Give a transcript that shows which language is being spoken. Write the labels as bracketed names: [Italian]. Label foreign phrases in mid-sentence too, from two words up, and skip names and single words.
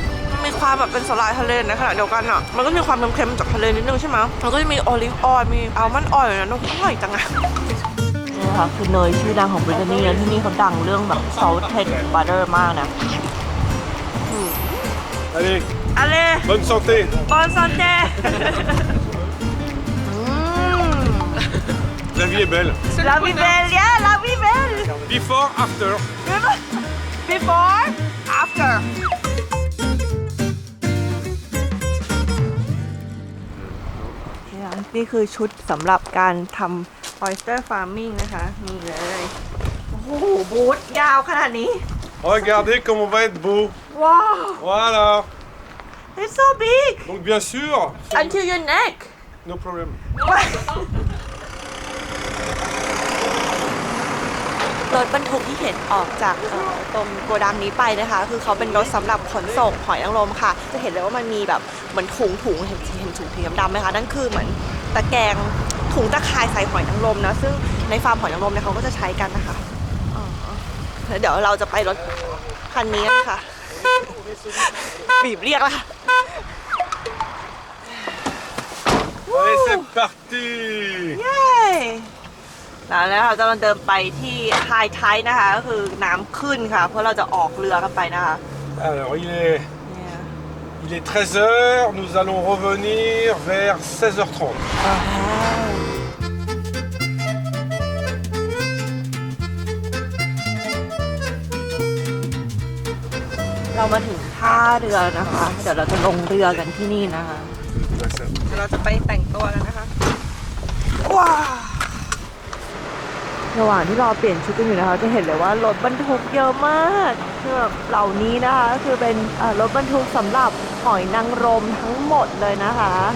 [Thai] มันมีความแบบเป็นสาหร่ายทะเลในขณะเดียวกันอ่ะมันก็มีความเค็มๆจากทะเลนิดนึงใช่ไหมมันก็จะมี [English] olive oil [Thai] มี [English] almond oil [Thai] นะน้องอร่อยจังอะนี่ค่ะคือเนยชื่อดังของบริตานีนะที่นี่เขาดังเรื่องแบบ [English] salted butter [Thai] มากนะ [French] Allez, [Thai] อะไร [French] bonne santé. bonne santé La vie est belle. la vie belle ya la vie belle [English] Before, after. before after [Thai] นี่คือชุดสำหรับการทำ [English] oyster farming [Thai] นะคะนี่เลย โอ้โห บูธยาวขนาดนี้ [French] Regardez comme on va être beau. [Thai] ว้าว [French] Voilà. [English] it's so big [French] Donc bien sûr, [English] until your neck no problem. [Thai] รถบรรทุกที่เห็นออกจากตรงโกดังนี้ไปนะคะ คือเขาเป็นรถสำหรับขนส่งหอยนางรมค่ะ จะเห็นเลยว่ามันมีแบบเหมือนถุงเห็นถุงสีดำๆไหมคะนั่นคือเหมือนตะแกรงถุงตะข่ายใส่หอยนางรมนะซึ่งในฟาร์มหอยนางรมเนี่ยเขาก็จะใช้กันนะคะอ๋อแล้วเดี๋ยวเราจะไปรถคันนี้ค่ะ บีบเรียกแล้วค่ะ [French] Allez, c'est parti. [Thai] เย้แล้วเราจะมาเดินไปที่ [English] high tide [Thai] นะคะ ก็คือน้ำขึ้นค่ะ เพราะเราจะออกเรือกันไปนะคะ [French] Alors, il est 13h, nous allons revenir vers 16h30. [Thai] เรามาถึงท่าเรือนะคะ เดี๋ยวเราจะลงเรือกันที่นี่นะคะเดี๋ยวเราจะไปแต่งตัวกันนะคะว้าวระหว่างที่รอเปลี่ยนชุดกันอยู่นะคะ จะเห็นเลยว่ารถบรรทุกเยอะมากคือแบบเหล่านี้นะคะก็คือเป็นรถบรรทุกสำหรับหอยนางรมทั้งหมดเลยนะคะ